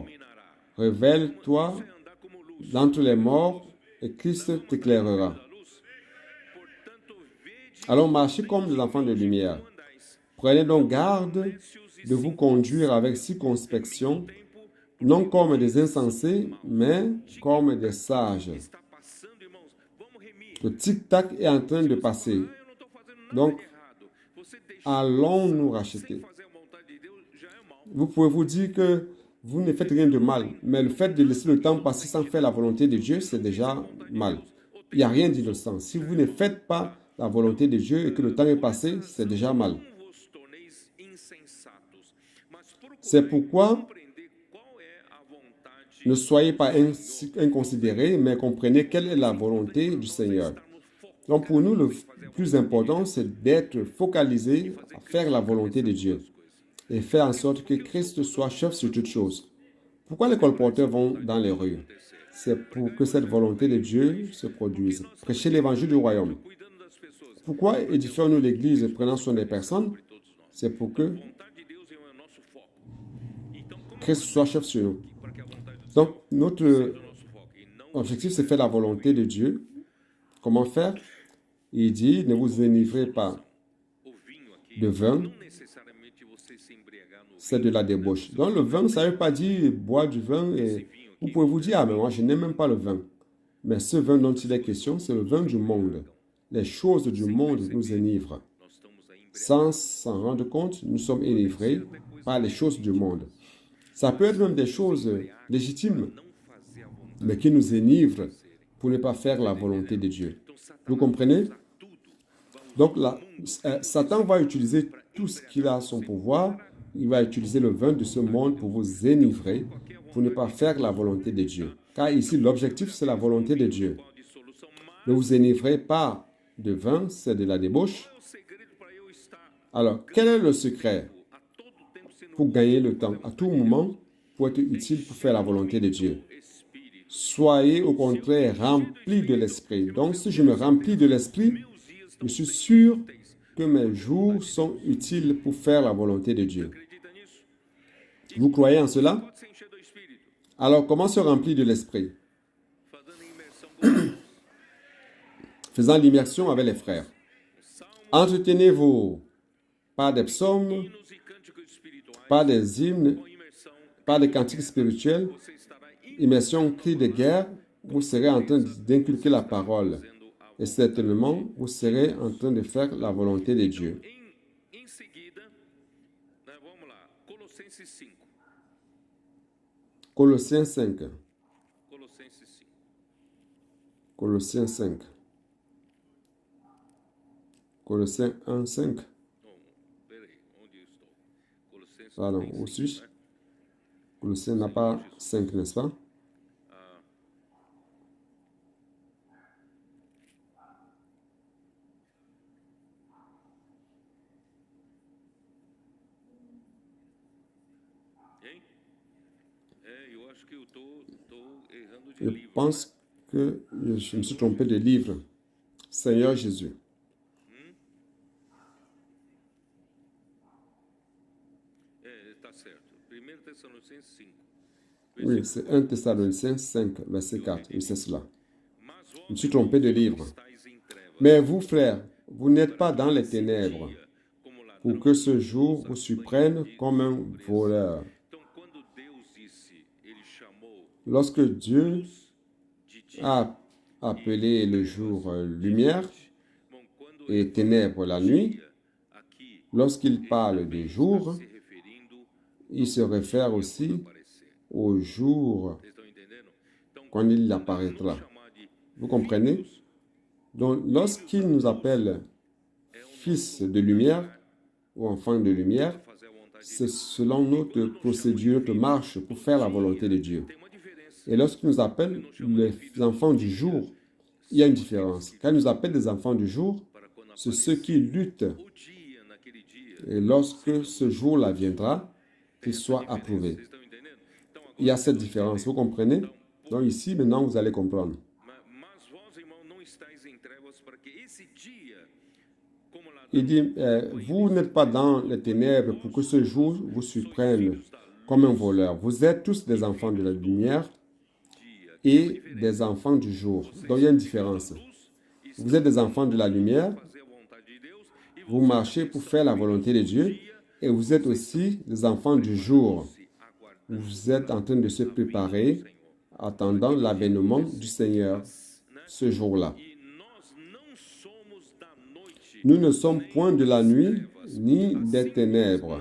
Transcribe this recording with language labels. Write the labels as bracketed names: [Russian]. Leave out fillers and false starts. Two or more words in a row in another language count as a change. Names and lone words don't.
[French] Révèle-toi d'entre les morts et Christ t'éclairera. Allons marcher comme des enfants de lumière. Prenez donc garde de vous conduire avec circonspection, non comme des insensés, mais comme des sages. [Portuguese] Está passando, irmãos. Vamos remir. [French] Le tic-tac est en train de passer. [Portuguese] Eu não estou fazendo nada [French] Donc, [Portuguese] de errado. Você deixar [French] allons nous [Portuguese] sem [French] racheter. [Portuguese] fazer a vontade de Deus já é mal. [French] Vous pouvez vous dire que vous ne faites rien de mal, mais le fait de laisser le temps passer sans faire la volonté de Dieu, c'est déjà mal. Il n'y a rien d'innocent. Si vous ne faites pas la volonté de Dieu et que le temps est passé, c'est déjà mal. [Portuguese] Não vos torneis insensatos, mas [French] C'est [Portuguese] procurei [French] pourquoi [Portuguese] compreender qual é a vontade [French] ne soyez pas inconsidérés, mais comprenez quelle est la volonté du Seigneur. [Portuguese] estar no foco. [French] Donc pour nous, le plus important, c'est d'être focalisé à faire la volonté de Dieu et faire en sorte que Christ soit chef sur toutes choses. Pourquoi les colporteurs vont dans les rues? C'est pour que cette volonté de Dieu se produise. Prêcher l'évangile du royaume. [Portuguese] Cuidando das pessoas. [French] Pourquoi édifions-nous l'Église et prenons soin des personnes? [Portuguese] Todos nós. [French] C'est pour que [Portuguese] A vontade de Deus é o nosso foco. Então, como [French] Christ soit chef sur nous. [Portuguese] para que a vontade do [French] Donc notre [Portuguese] Senhor seja o nosso foco e não [French] objectif, c'est faire la volonté de Dieu. Comment faire? Il dit, ne vous enivrez pas [Portuguese] o vinho aqui, [French] de vin, [Portuguese] não necessariamente você se embriagar no [French] c'est de la débauche. Donc le vin, ça ne veut pas dire boire du vin et vous pouvez vous dire, ah mais moi je n'aime même pas le vin. Mais ce vin dont il est question, c'est le vin du monde. Les choses du monde nous enivrent. [Portuguese] nós estamos aí embriagados. [French] Sans s'en rendre compte, nous sommes enivrés par les choses du monde. Ça peut être même des choses légitimes, [Portuguese] Não fazer a vontade. [French] mais qui nous enivrent pour ne pas faire la volonté de Dieu. [Portuguese] Então, Satanás [French] Vous comprenez? [Portuguese] usa tudo. [French] Donc là, Satan va utiliser tout ce qu'il a à son pouvoir. Il va utiliser le vin de ce monde pour vous enivrer, pour ne pas faire la volonté de Dieu. Car ici, l'objectif, c'est la volonté de Dieu. [Portuguese] Qual a dissolução, mas [French] Ne vous enivrez pas de vin, c'est de la débauche. [Portuguese] o segredo para eu estar [French] Alors, quel est le secret [Portuguese] a todo tempo sendo [French] pour gagner le temps, à tout moment, pour être utile pour faire la volonté de Dieu? [Portuguese] espírito. [French] Soyez au contraire remplis de l'esprit. Donc, si je me remplis de l'esprit, [Portuguese] Meus dias [French] je [Portuguese] estão [French] suis sûr que mes jours sont utiles pour faire la volonté de Dieu. [Portuguese] acredita nisso? [French] Vous croyez en cela? [Portuguese] Pode se encher do espírito, [French] Alors, comment se remplir de l'esprit? [Portuguese] fazendo imersão com Deus. [French] Faisant l'immersion avec les frères. [Portuguese] Salmos, [French] Entretenez-vous par des psaumes, [Portuguese] hinos e cânticos espirituais, [French] par des hymnes, [Portuguese] com imersão, [French] par des cantiques spirituels, [Portuguese] você estará [French] immersion, cri de guerre, vous serez en train d'inculquer la parole. [Portuguese] fazendo a [French] Et certainement, vous serez en train de faire la volonté de Dieu. [Portuguese] Em seguida, né, vamos lá, Colossenses 5. [French] Colossiens 5. [Portuguese] Colossenses 5. [French] Colossiens 5. Colossiens 1, 5. [Portuguese] Não, peraí, onde eu estou? Colossenses [French] Pardon, [Portuguese] tem [French] où [Portuguese] 5, [French] suis-je? [Portuguese] né? [French] Colossiens n'a pas 5, n'est-ce pas? Hein? [Portuguese] É, eu acho que eu tô errando de [French] Je [Portuguese] livro. [French] pense que je me suis trompé de livre. Seigneur Jésus. [Portuguese] É, tá certo. 1 Tessalonicenses 5. [French] Oui, c'est 1 Thessaloniciens 5, verset 4. Oui, c'est cela. [Portuguese] Mas [French] Je me suis trompé de livre. [Portuguese] estáis em trevas, [French] Mais vous, frères, vous n'êtes pas dans les ténèbres, [Portuguese] como ladrão. [French] pour que ce jour vous surprenne comme un voleur. [Portuguese] Então, quando Deus disse, ele chamou [French] Lorsque Dieu [Portuguese] de dia. [French] a appelé le jour lumière [Portuguese] Bom, quando [French] et ténèbres la nuit, [Portuguese] aqui [French] lorsqu'il parle de jour, [Portuguese] se referindo [French] il se réfère aussi [Portuguese] aparecer. [French] au jour [Portuguese] Vocês estão entendendo? Então, [French] quand il apparaîtra. [Portuguese] chamar de [French] Vous comprenez? Donc, lorsqu'il nous appelle fils de lumière ou enfants de lumière, [Portuguese] fazer a vontade de [French] c'est selon notre procédure, notre marche pour faire la volonté de Dieu. [Portuguese] Tem uma diferença. [French] Et lorsqu'il nous appelle les enfants du jour, il y a une différence. Quand il nous appelle des enfants du jour, [Portuguese] Para quando [French] c'est ceux qui luttent. [Portuguese] o dia, naquele dia. [French] Et lorsque ce jour-là viendra, qu'il soit approuvé. [Portuguese] Vocês estão entendendo? Então, agora, [French] Il y a cette différence, vous comprenez? Donc ici, maintenant, vous allez comprendre. [Portuguese] mas vós, irmão, não estáis em trevas para que esse dia, como ladrão, [French] Il dit, vous n'êtes pas dans les ténèbres pour que ce jour vous surprenne comme un voleur. Vous êtes tous des enfants de la lumière et des enfants du jour. Donc il y a une différence. Vous êtes des enfants de la lumière, [Portuguese] fazer a vontade de Deus e [French] vous marchez pour faire la volonté de Dieu, et vous êtes aussi des enfants du jour. [Portuguese] se aguardando [French] vous êtes en train de se préparer, attendant l'avènement du Seigneur ce jour-là. Nous ne sommes point de la nuit ni des ténèbres.